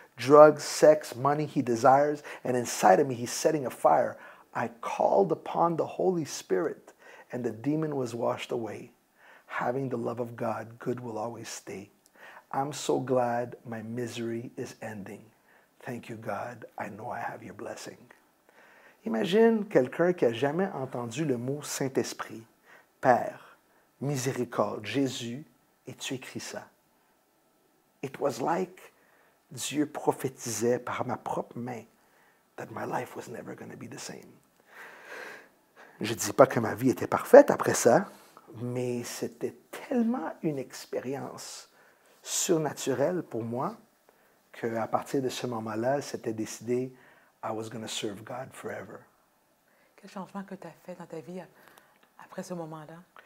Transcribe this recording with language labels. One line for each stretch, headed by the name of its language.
English: Drugs, sex, money He desires, and inside of me He's setting a fire. I called upon the Holy Spirit, and the demon was washed away. Having the love of God, good will always stay. I'm so glad my misery is ending. Thank you, God. I know I have your blessing.
French: Imagine quelqu'un qui n'a jamais entendu le mot Saint-Esprit, Père, miséricorde, Jésus, et tu écris ça.
English: It was like
French: Dieu prophétisait par ma propre main
English: that my life was never going to be the same.
French: Je ne dis pas que ma vie était parfaite après ça, mais c'était tellement une expérience surnaturelle pour moi qu'à partir de ce moment-là, c'était décidé
English: I was going to serve God forever.
French: Quel changement que tu as fait dans ta vie après ce moment-là?